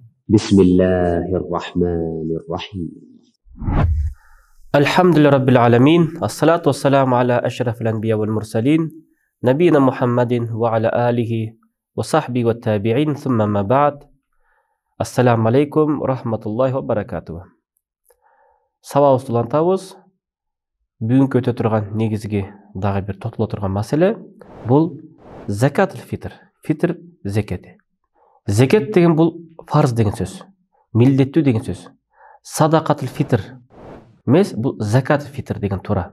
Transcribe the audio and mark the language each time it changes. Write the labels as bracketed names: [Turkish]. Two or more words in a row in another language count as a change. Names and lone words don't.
[Arabic] بسم الله الرحمن الرحيم. الحمد لله رب العالمين، الصلاة والسلام على أشرف الأنبياء والمرسلين نبينا محمد وعلى آله وصحبه والتابعين ثم ما بعد. السلام عليكم ورحمة الله وبركاته. [Kyrgyz] Сабағыбызды улантабыз. Бүгүнкү өтө турган негизги дагы бир тотуло турган маселе бул [Arabic] زكاة الفطر. [Kyrgyz] Фитр зекети. Зекет деген бул фарз деген сөз, милдеттүү деген сөз. [Arabic] صدقة الفطر [Kyrgyz] эмес, бул [Arabic] زكاة الفطر [Kyrgyz] деген туура.